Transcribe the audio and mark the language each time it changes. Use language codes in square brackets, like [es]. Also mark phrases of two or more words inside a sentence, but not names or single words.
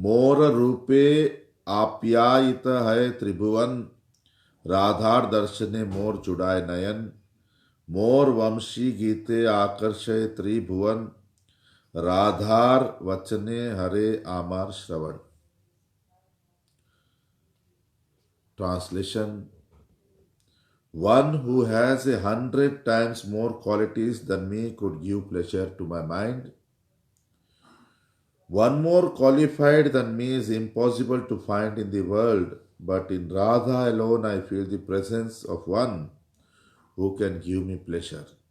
[bn] মোর রূপে আপ্যায়িত হয় ত্রিভুবন, রাধার দর্শনে মোর জুড়ায় নয়ন, মোর বংশী গীতে আকর্ষয় ত্রিভুবন, রাধার বচনে হরে আমার শ্রবণ. [en] Translation: One who has 100 times more qualities than me could give pleasure to my mind. One more qualified than me is impossible to find in the world, but in Radha alone I feel the presence of one who can give me pleasure.